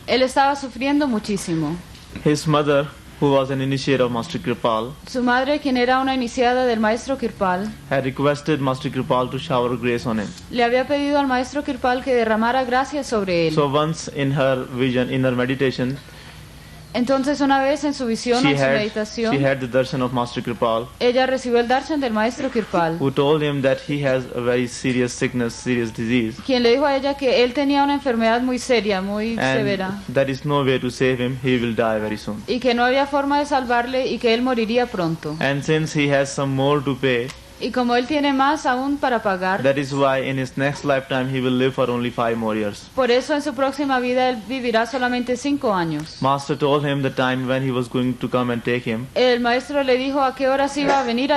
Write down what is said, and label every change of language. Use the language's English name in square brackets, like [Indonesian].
[Spanish] Él estaba sufriendo muchísimo. [English] His mother, who was an initiate of Master Kripal, [Spanish] Su madre, quien era una iniciada del maestro Kirpal, [English] had requested Master Kripal to shower grace on him. [Spanish] le había pedido al maestro Kirpal que derramara gracias sobre él. [English] So once in her vision, in her meditation, [Spanish] Entonces una vez en su visión, en su [English] she [Spanish] meditación, [English] had the darshan of Master Kripal, [Spanish] ella recibió el darshan del maestro Kirpal, [English] who told him that he has a very serious sickness, serious disease, [Spanish] quien le dijo a ella que él tenía una enfermedad muy seria, muy severa, [English] and there is no way to save him, he will die very soon. [Spanish] y que no había forma de salvarle y que él moriría pronto. [English] And since he has some more to pay, [Spanish] Y como él tiene más aún para pagar, [English] that is why in his next lifetime he will live for only 5 more years. [Spanish] por eso en su próxima vida él vivirá solamente 5 años. [English] Master told him the time when he was going to come and take him. [Spanish] El maestro le dijo a qué horas iba a venir a